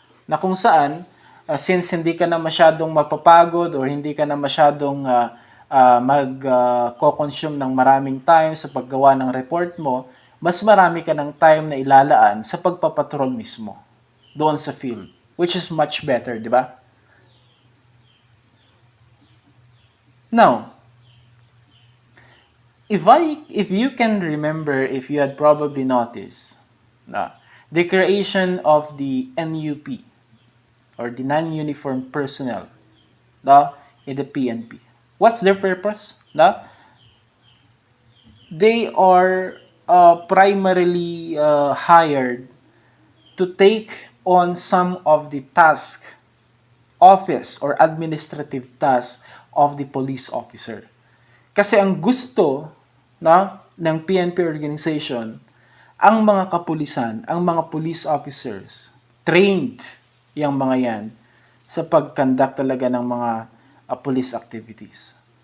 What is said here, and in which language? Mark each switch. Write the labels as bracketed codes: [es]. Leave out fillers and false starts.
[tl] Na kung saan, since hindi ka na masyadong mapapagod or hindi ka na masyadong mag-consume ng maraming time sa paggawa ng report mo, mas marami ka ng time na ilalaan sa pagpapatrol mismo doon sa field, [en] which is much better, [tl] di ba? [en] Now, if you can remember, if you had probably noticed, the creation of the NUP or the non-uniform personnel, in the PNP. What's their purpose? They are primarily hired to take on some of the task, office or administrative tasks of the police officer. [tl] Kasi ang gusto ng PNP organization, ang mga kapulisan, ang mga police officers, trained yung mga yan sa pag-conduct talaga ng mga police activities.